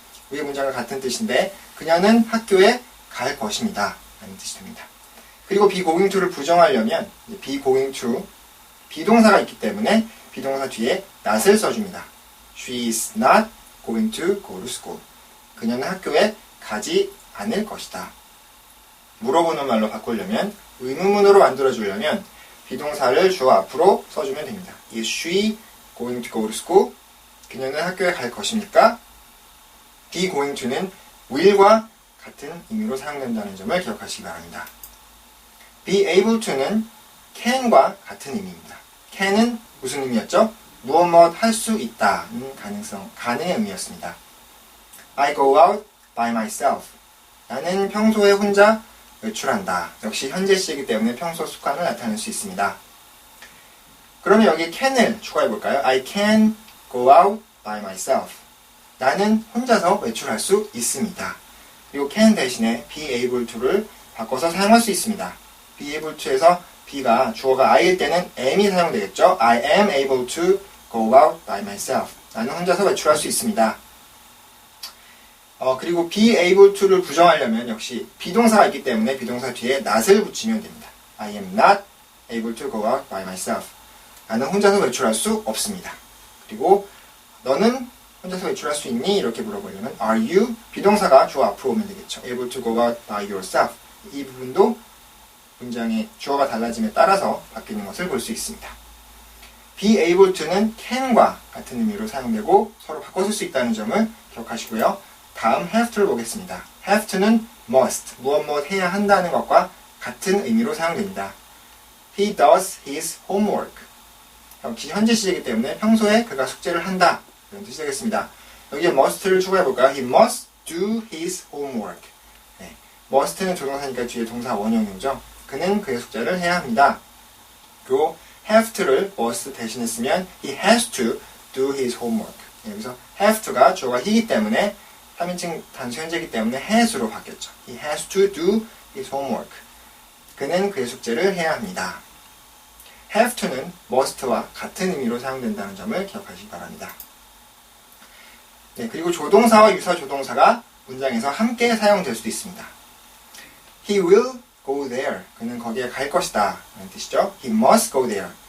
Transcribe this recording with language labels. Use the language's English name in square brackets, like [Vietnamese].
[Korean] 위의 문장과 같은 뜻인데 그녀는 학교에 갈 것입니다, 라는 뜻이 됩니다. 그리고 be going to를 부정하려면 be going to 비동사가 있기 때문에 비동사 뒤에 not을 써줍니다. [English] She is not going to go to school. [Korean] 그녀는 학교에 가지 않을 것이다. 물어보는 말로 바꾸려면, 의문문으로 만들어주려면 비동사를 주어 앞으로 써주면 됩니다. [English] Is she going to go to school? [Korean] 그녀는 학교에 갈 것입니까? be going to는 will과 같은 의미로 사용된다는 점을 기억하시기 바랍니다. be able to는 can과 같은 의미입니다. can은 무슨 의미였죠? 무엇 할 수 있다는 가능의 의미였습니다. [English] I go out by myself. [Korean] 나는 평소에 혼자 외출한다. 역시 현재 시이기 때문에 평소 습관을 나타낼 수 있습니다. 그러면 여기 can을 추가해 볼까요? [English] I can go out by myself. [Korean] 나는 혼자서 외출할 수 있습니다. 그리고 can 대신에 be able to를 바꿔서 사용할 수 있습니다. be able to에서 be가 주어가 I일 때는 am이 사용되겠죠. [English] I am able to go out by myself. [Korean] 나는 혼자서 외출할 수 있습니다. 그리고 be able to를 부정하려면 역시 비동사가 있기 때문에 비동사 뒤에 not을 붙이면 됩니다. [English] I am not able to go out by myself. [Korean] 나는 혼자서 외출할 수 없습니다. 그리고 너는 혼자서 외출할 수 있니? 이렇게 물어보려면 [English] Are you? [Korean] 비동사가 주어 앞으로 오면 되겠죠. [English] Able to go out by yourself. [Korean] 이 부분도 문장의 주어가 달라짐에 따라서 바뀌는 것을 볼 수 있습니다. be able to는 can과 같은 의미로 사용되고 서로 바꿔 쓸 수 있다는 점을 기억하시고요. 다음 have to를 보겠습니다. have to는 must, 무엇 해야 한다는 것과 같은 의미로 사용됩니다. [English] He does his homework. [Korean] 역시 현재 시제이기 때문에 평소에 그가 숙제를 한다, 이런 뜻이 되겠습니다. 여기에 must를 추가해 볼까요? [English] He must do his homework. [Korean] 네, must는 조동사니까 뒤에 동사 원형이죠. 그는 그의 숙제를 해야 합니다. 그리고 have to를 must 대신에 쓰면 [English] he has to do his homework. [Korean] 여기서 have to가 주어가 he이기 때문에 3인칭 단수 현재이기 때문에 has로 바뀌었죠. [English] He has to do his homework. [Korean] 그는 그의 숙제를 해야 합니다. have to는 must와 같은 의미로 사용된다는 점을 기억하시기 바랍니다. 네, 그리고 조동사와 유사 조동사가 문장에서 함께 사용될 수도 있습니다. [English] He will go there. [Korean] 그는 거기에 갈 것이다. 라는 뜻이죠. [English] He must go there.